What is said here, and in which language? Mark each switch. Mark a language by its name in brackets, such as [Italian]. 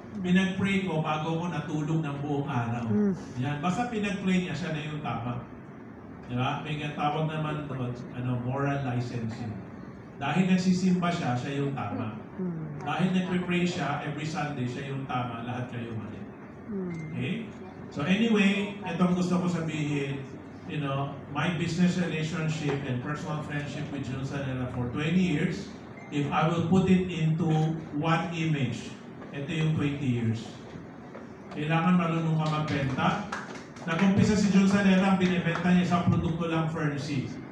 [Filipino] Pinag-pray ko bago ako natulog ng buong araw. Yan. Basta pinag-pray niya, siya na yung tama. Diba? May tawag naman doon, moral licensing. Dahil nagsisimba siya, siya yung tama. Dahil nag-pray siya, [English] every Sunday, [Filipino] siya yung tama, lahat kayo mali. Okay? [English] So anyway, itong gusto ko sabihin, my business relationship and personal friendship with Jun Sanela for 20 years, if I will put it into one image, [Filipino] ito yung 20 years. Kailangan marunong ka magbenta. Nag-umpisa si Jun Sanela, ang binibenta niya sa produkto lang Ferncy.